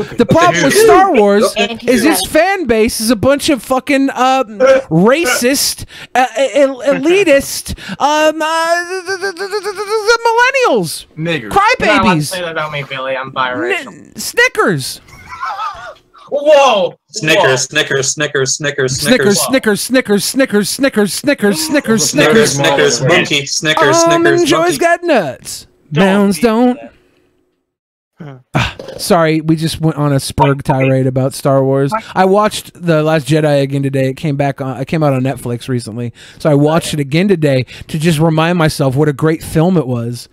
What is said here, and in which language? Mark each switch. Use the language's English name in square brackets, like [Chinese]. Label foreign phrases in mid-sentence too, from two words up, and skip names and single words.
[English] The problem with Star Wars is its fan base is a bunch of fucking racist, elitist, the millennials, Niggers. crybabies. Say that about me, Billy. I'm biracial. Snickers. Whoa! Snickers, Snickers, Snickers, Snickers, Snickers, Snickers, Snickers, Snickers, Snickers, Snickers, Snickers, Snickers, Snickers, monkey, Snickers, Snickers, Joy's monkey. got nuts. Browns don't. Sorry, we just went on a Spurg tirade about Star Wars. I watched The Last Jedi again today. It came out on Netflix recently, so I watched it again today to just remind myself what a great film it was.